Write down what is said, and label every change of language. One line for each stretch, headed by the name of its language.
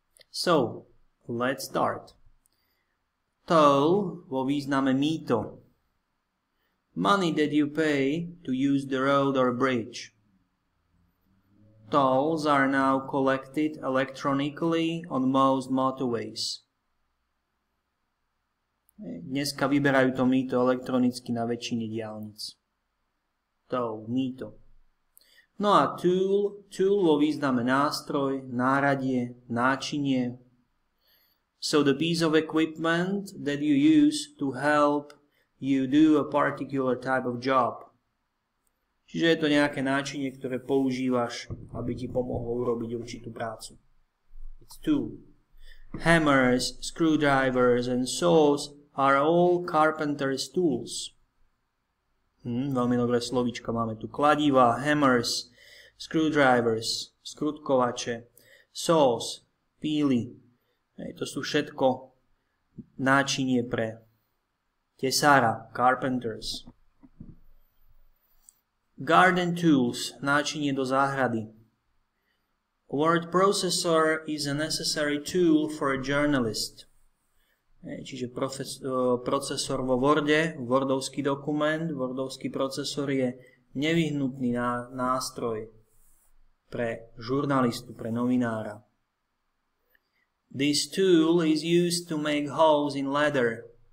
English: So, let's start. Toll vo význame mýto. Money that you pay to use the road or bridge. Tolls are now collected electronically on most motorways.
Slovak: Dneska vyberajú to mýto elektronicky na väčšine diaľnic. Toll, mýto. No a tool vo význame nástroj, náradie, náčinie.
English: So the piece of equipment that you use to help you do a particular type of job.
Slovak: Čiže je to nejaké náčinie, ktoré používaš, aby ti pomohlo urobiť určitú prácu.
English: It's tool. Hammers, screwdrivers and saws are all carpenter's tools.
Slovak: Veľmi dobré slovíčka. Máme tu kladiva, hammers, screwdrivers, skrutkovače, saws, píly. To sú všetko náčinie pre tesára, carpenters.
English: Garden tools, náčinie do záhrady. Word processor is a necessary tool for a journalist.
Slovak: Čiže procesor vo Worde, wordovský dokument, wordovský procesor je nevyhnutný nástroj pre žurnalistu, pre novinára.
English: This tool is used to make holes in leather.